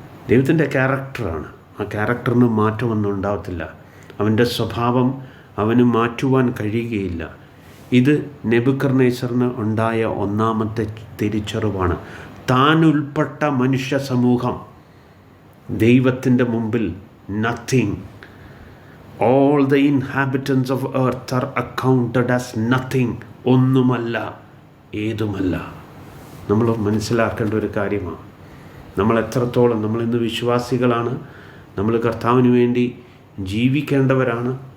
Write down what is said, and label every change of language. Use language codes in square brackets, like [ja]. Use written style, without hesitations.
[ml] ദൈവത്തിൻ്റെ ക്യാരക്ടറാണ്. ആ ക്യാരക്ടറിന് മാറ്റമൊന്നും ഉണ്ടാകത്തില്ല. അവൻ്റെ സ്വഭാവം അവന് മാറ്റുവാൻ കഴിയുകയില്ല. ഇത് നെബൂഖദ്നേസറിന് ഉണ്ടായ 1-ാമത്തെ തിരിച്ചറിവാണ്. താൻ ഉൾപ്പെട്ട മനുഷ്യ സമൂഹം ദൈവത്തിൻ്റെ മുമ്പിൽ nothing. [en] All the inhabitants of earth are accounted as nothing. [ml] ഒന്നുമല്ല, ഏതുമല്ല. നമ്മൾ മനസ്സിലാക്കേണ്ട ഒരു കാര്യമാണ്. നമ്മൾ എത്രത്തോളം, നമ്മളിന്ന് വിശ്വാസികളാണ്, നമ്മൾ കർത്താവിന് വേണ്ടി ജീവിക്കേണ്ടവരാണ്.